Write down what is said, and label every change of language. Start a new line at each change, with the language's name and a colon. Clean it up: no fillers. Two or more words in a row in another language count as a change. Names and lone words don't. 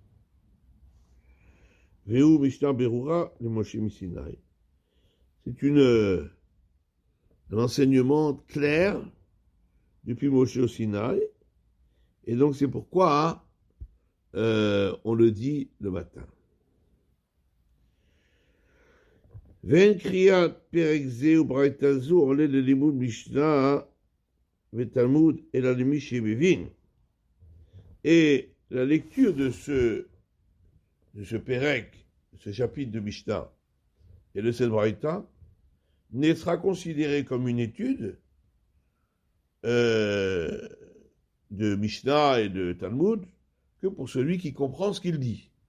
Hebrew: והוא משנה ברורה למשה מסיני.
French: C'est un enseignement clair depuis Moshe au Sinaï, et donc c'est pourquoi on le dit le matin.
Hebrew: ואין קריאת פרק זה וברייתא זו עולה ללימוד משנה ותלמוד אלא למי שמבין.
French: Et la lecture de ce Pérec, ce chapitre de Mishnah et de cette Braïta, ne sera considérée comme une étude de Mishnah et de Talmud que pour celui qui comprend ce qu'il dit.